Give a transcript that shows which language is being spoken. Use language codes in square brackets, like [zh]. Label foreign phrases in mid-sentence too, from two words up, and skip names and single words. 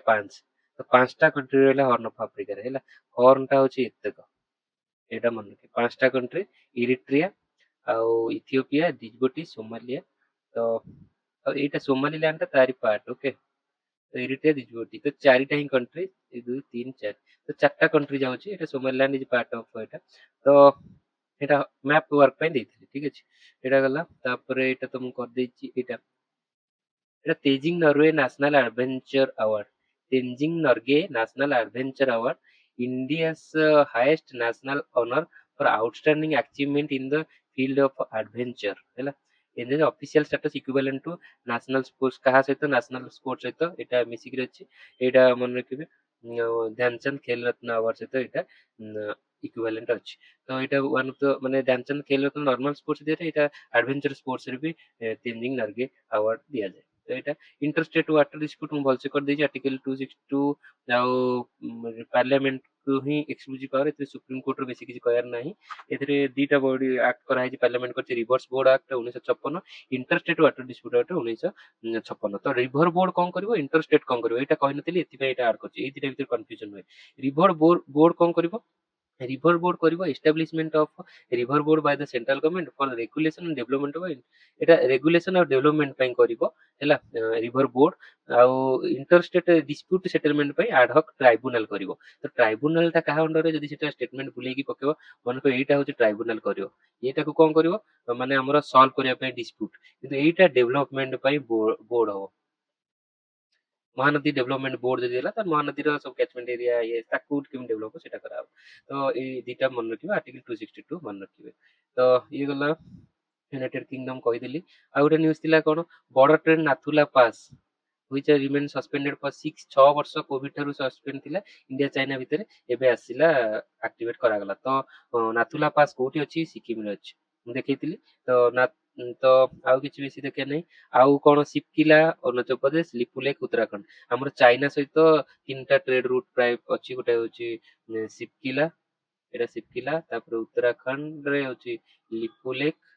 [or] ପାଞ୍ଚ ତ ପାଞ୍ଚଟା କଣ୍ଟ୍ରି ରହିଲା ହର୍ନ ଅଫ ଆଫ୍ରିକାରେ ହେଲା ହର୍ନଟା ହଉଛି ଏତକ ଏଇଟା ମନେ ରଖିବ ପାଞ୍ଚଟା କଣ୍ଟ୍ରି ଇରିଟ୍ରିଆ ଆଉ ଇଥିଓପିଆ ଜିଜବୁଟି ସୋମାଲିଆ ତ ଆଉ ଏଇଟା ସୋମାଲିଲ୍ୟାଣ୍ଡ ଟା ତାରି ପାର୍ଟ ଓକେ ତ ଏରିଟ୍ରିଆ ଜିଜବୁଟି ତ ଚାରିଟା ହିଁ କଣ୍ଟ୍ରି ଏକ ଦୁଇ ତିନି ଚାରି ତ ଚାରିଟା କଣ୍ଟ୍ରି ଯାଉଛି ଏଇଟା [en] Somaliland is part of [or] ଏଇଟା ତ ଏଇଟା [en] map work [or] ପାଇଁ ଦେଇଥିଲି ଠିକ ଅଛି ଏଇଟା ଗଲା ତାପରେ ଏଇଟା ତ ମୁଁ କରିଦେଇଛି [en] ଏଇଟା ତେଜିଂ ନରୱେ ନ୍ୟାସନାଲ ଆଡଭେଞ୍ଚର ଆୱାର୍ଡ ତେଞ୍ଜିଂ ନର୍ଗେ ନ୍ୟାସନାଲ ଆଡଭେଞ୍ଚର ଆୱାର୍ଡ India's highest national honor for outstanding achievement in the field of adventure ହେଲା in the official status equivalent to national sports [or] କାହା ସହିତ [en] national sports [or] ସହିତ ଏଇଟା ମିଶିକିରି ଅଛି ଏଇଟା ମନେ ରଖିବେ ଧ୍ୟାନଚାନ୍ଦ ଖେଲ ରତ୍ନ ଆୱାର୍ଡ ସହିତ ଏଇଟା ଇକ୍ୱିଭାଲେଣ୍ଟ ଅଛି ତ ଏଇଟା [en] one of the [or] ମାନେ ଧ୍ୟାନଚାନ୍ଦ ଖେଲ ରତ୍ନ [en] normal sports [or] ଦିଆଯାଏ ଏଇଟା [en] adventure sports [or] ରେ ବି ତେଞ୍ଜିଂ ନର୍ଗେ ଆୱାର୍ଡ ଦିଆଯାଏ ତ ଏଇଟା [en] interstate water dispute [or] ମୁଁ ଭଲସେ କରିଦେଇଛି ଆର୍ଟିକଲ 262 ଆଉ ପାର୍ଲାମେଣ୍ଟ କୁ ହିଁ [en] exclusive power [or] ଏଥିରେ ସୁପ୍ରିମକୋର୍ଟର ବେଶୀ କିଛି କହିବାର ନାହିଁ ଏଥିରେ ଦିଟା ବଡି ଆକ୍ଟ କରାହେଇଛି ପାର୍ଲାମେଣ୍ଟ କରିଛି ରିଭର୍ସ ବୋର୍ଡ ଆକ୍ଟ 1956 ଇଣ୍ଟରଷ୍ଟେଟ ୱାଟର ଡିସ୍ପ୍ୟୁଟ ଆକ୍ଟ 1956 ତ ରିଭର ବୋର୍ଡ କଣ କରିବ ଇଣ୍ଟରଷ୍ଟେଟ କଣ କରିବ ଏଇଟା କହିନଥିଲି ଏଥିପାଇଁ ଏଇଟା ଆଡ କରିଛି ଏଇ ଦିଟା ଭିତରେ କନଫ୍ୟୁଜନ ହୁଏ [en] river board [or] କଣ କରିବ [en] river board [or] କରିବ [en] establishment of river board by the central government for regulation and development of [or] ଏଟା ରେଗୁଲେସନ ଆଉ ଡେଭଲପମେଣ୍ଟ ପାଇଁ କରିବ ହେଲା ରିଭର ବୋର୍ଡ ଆଉ [en] interstate dispute settlement [or] ପାଇଁ [en] ad hoc tribunal [or] କରିବ ତ ଟ୍ରାଇବୁନାଲ ଟା କାହା ଅଣ୍ଡରରେ ଯଦି ସେଟା ଷ୍ଟେଟମେଣ୍ଟ ବୁଲେଇକି ପକେଇବ ମନେକର ଏଇଟା ହଉଛି ଟ୍ରାଇବୁନାଲ କରିବ ଏଇଟାକୁ କଣ କରିବ ମାନେ ଆମର ସଲ୍ଭ କରିବା ପାଇଁ ଡିସ୍ପ୍ୟୁଟ କିନ୍ତୁ ଏଇଟା ଡେଭଲପମେଣ୍ଟ ପାଇଁ ବୋର୍ଡ ହବ ମହାନଦୀ ଡେଭଲପମେଣ୍ଟ ବୋର୍ଡ ଯଦି ହେଲା ତ ମହାନଦୀର ସବୁ [en] catchment area [or] ଇଏ ତାକୁ କେମିତି ଡେଭଲପ ହବ ସେଟା କରାହବ ତ ଏଇ ଦିଟା ମନେ ରଖିବେ ଆର୍ଟିକଲ 262 ମନେ ରଖିବେ ତ ଇଏ ଗଲା ୟୁନାଇଟେଡ କିଙ୍ଗଡମ କହିଦେଲି ଆଉ ଗୋଟେ ନ୍ୟୁଜ ଥିଲା କଣ ବଡ ଟ୍ରେନ ନାଥୁଲା ପାସ୍ which [en] remain suspended for 6 [or] ବର୍ଷ କୋଭିଡ ଠାରୁ ସସ୍ପେଣ୍ଡ ଥିଲା ଇଣ୍ଡିଆ ଚାଇନା ଭିତରେ ଏବେ ଆସିଲା ଆକ୍ଟିଭେଟ କରାଗଲା ତ ନାଥୁଲା ପାସ୍ କୋଉଠି ଅଛି ସିକିମରେ ଅଛି ମୁଁ ଦେଖେଇଥିଲି ତ ତ ଆଉ କିଛି ବେଶୀ ଦେଖିବା ନାହିଁ ଆଉ କଣ ସିପକିଲା ଅରୁଣାଚଳ ପ୍ରଦେଶ ଲିପୁଲେଖ ଉତ୍ତରାଖଣ୍ଡ ଆମର ଚାଇନା ସହିତ ତିନିଟା [en] trade route [or] ପ୍ରାୟ ଅଛି ଗୋଟେ ହଉଛି ସିପକିଲା ଏଇଟା ସିପକିଲା ତାପରେ ଉତ୍ତରାଖଣ୍ଡରେ ହଉଛି ଲିପୁଲେଖ